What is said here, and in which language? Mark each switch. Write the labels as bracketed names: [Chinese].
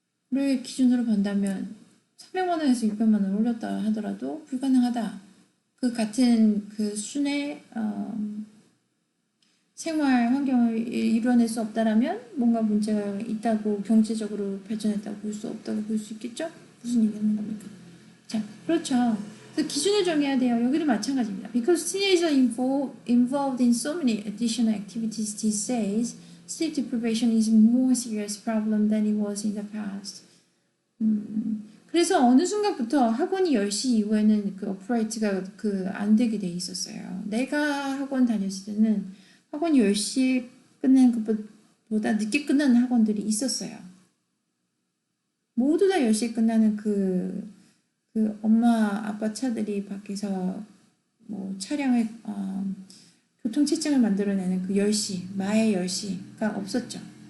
[Korean] 를 기준으로 본다면 300만 원에서 600만 원 올렸다 하더라도 불가능하다. 그 같은 그 수준의 생활 환경을 이뤄낼 수 없다라면 뭔가 문제가 있다고 경제적으로 발전했다고 볼 수 없다고 볼 수 있겠죠? 무슨 얘기하는 겁니까? 자, 그렇죠. 그래서 기준을 정해야 돼요. 여기도 마찬가지입니다. [English] Because teenagers are involved in so many additional activities these days, sleep deprivation is a more serious problem than it was in the past. [Korean] 그래서 어느 순간부터 학원이 10시 이후에는 그 어프라이트가 안 되게 돼 있었어요. 내가 학원 다녔을 때는 학원이 10시에 끝나는 것보다 늦게 끝나는 학원들이 있었어요. 모두 다 10시에 끝나는 그 엄마 아빠 차들이 밖에서 뭐 차량을 교통체증을 만들어내는 그 10시, 마의 10시가 없었죠.